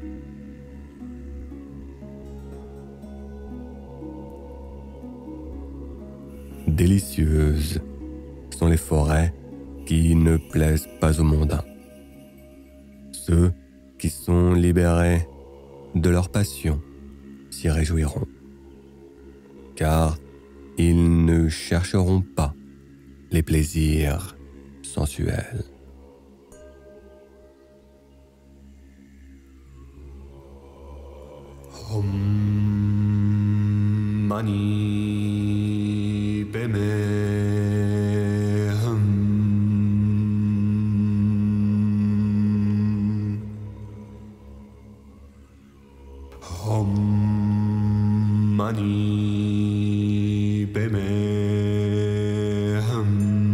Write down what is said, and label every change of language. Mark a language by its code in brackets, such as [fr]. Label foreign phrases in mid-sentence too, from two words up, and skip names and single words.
[fr] Délicieuses sont les forêts qui ne plaisent pas aux mondains, ceux qui sont libérés de leur passion s'y réjouiront, car ils ne chercheront pas les plaisirs sensuels. [sa] Om Mani Padme Hum. Om Mani Padme Hum.